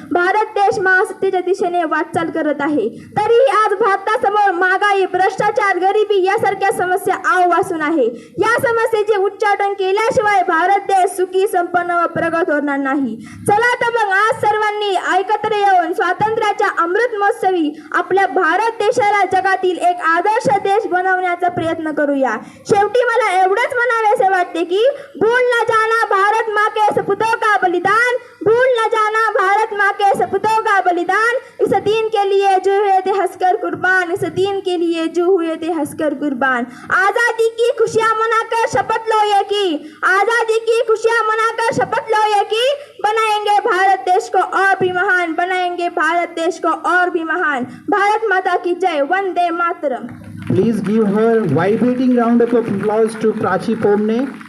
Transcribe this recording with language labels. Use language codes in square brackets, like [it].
[mr] भारत देश महासत्तेच्या दिशेने वाटचाल करत आहे। तरीही आज भारतासमोर महागाई, भ्रष्टाचार, गरिबी यासारख्या समस्या आवासून आहे। या समस्येचे उच्चाटन केल्याशिवाय भारत देश सुखी, संपन्न व प्रगत होणार नाही। चला तर मग आज सर्वांनी एकत्र येऊन स्वातंत्र्याच्या अमृत महोत्सवी आपल्या भारत देशाला जगातील एक आदर्श देश बनवण्याचा प्रयत्न करूया। शेवटी मला एवढंच म्हणावेसे वाटते की [hi] भूल न जाना भारत माँ के सपूतों का बलिदान, भूल न जाना भारत माँ के सपूतों का बलिदान। इस दिन के लिए जो हुए थे हंसकर कुर्बान, इस दिन के लिए जो हुए थे हंसकर कुर्बान। आजादी की खुशियां मनाकर शपथ लो ये की, आजादी की खुशियां मनाकर शपथ लो ये की, बनाएंगे भारत देश को और भी महान, बनाएंगे भारत देश को और भी महान। भारत माता की जय, Vande Mataram. [en] Please give her vibrating round of applause to Prachi Pomne.